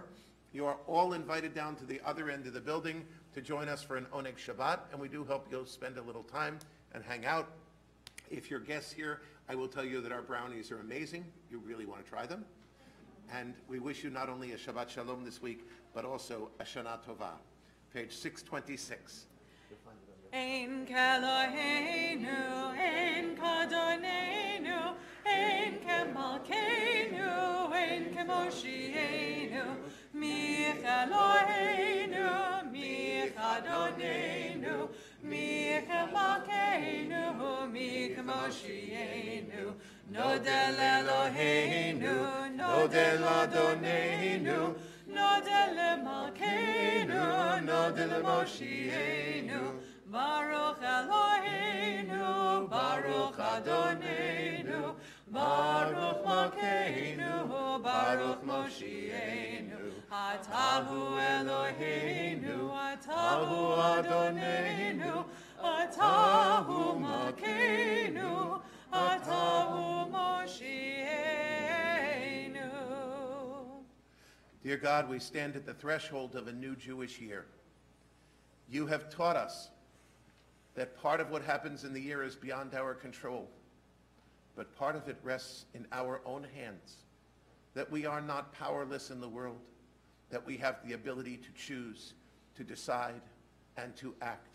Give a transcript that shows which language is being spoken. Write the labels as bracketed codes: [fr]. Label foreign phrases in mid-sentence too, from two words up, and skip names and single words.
[en] You are all invited down to the other end of the building to join us for an [he] עונג שבת, [en] and we do hope you'll spend a little time and hang out. If you're guests here, I will tell you that our brownies are amazing. You really want to try them. And we wish you not only a [he] שבת שלום [en] this week, but also a [he] שנה טובה. [en] Page 626. [he] אין כאלהינו, אין כאדונינו, אין כמלכנו, אין כמושיענו, מי כאלהינו, מי כאדונינו, מי כמלכנו, מי כמושיענו, נודה ל אלהינו, נודה לאדונינו, נודה למלכנו, נודה למושיענו, ברוך אלהינו, ברוך אדונינו, ברוך מלכנו, ברוך מושיענו, אתה הוא אלהינו, אתה הוא אדונינו, אתה הוא מלכנו, אתה הוא מושיענו. [en] Dear God, we stand at the threshold of a new Jewish year. You have taught us that part of what happens in the year is beyond our control, but part of it rests in our own hands, that we are not powerless in the world, that we have the ability to choose, to decide, and to act.